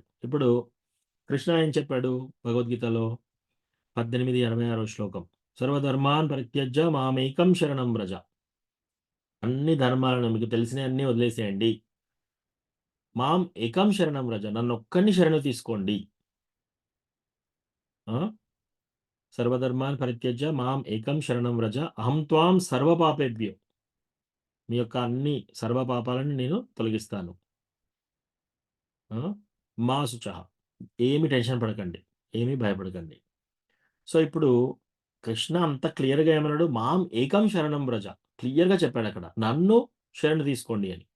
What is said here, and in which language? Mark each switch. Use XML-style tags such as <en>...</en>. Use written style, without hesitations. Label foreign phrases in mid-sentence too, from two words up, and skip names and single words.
<te>ఇప్పుడు కృష్ణ ఏం చెప్పాడు భగవద్గీతలో 18:86 శ్లోకం,</te> <sa>సర్వధర్మాన్ పరిత్యజ్య మామేకం శరణం వ్రజ.</sa> <te>అన్ని ధర్మాలను మీకు తెలిసిన అన్ని వదిలేసేయండి.</te> <sa>మాం ఏకం శరణం వ్రజ,</sa> <te>నన్ను ఒక్కడిని శరణు తీసుకోండి.</te> <sa>సర్వధర్మాన్ పరిత్యజ్య మాం ఏకం శరణం వ్రజ అహం త్వాం సర్వపాపేభ్యో,</sa> <te>మీ యొక్క అన్ని సర్వపాపాలను నేను తొలగిస్తాను.</te> <sa>మా శుచః,</sa> <te>ఏమి టెన్షన్ పడకండి, ఏమీ భయపడకండి. సో ఇప్పుడు కృష్ణ అంత క్లియర్గా ఏమన్నాడు,</te> <sa>మాం ఏకం శరణం వ్రజ,</sa> <te>క్లియర్గా చెప్పాడు అక్కడ, నన్ను శరణు తీసుకోండి అని.</te>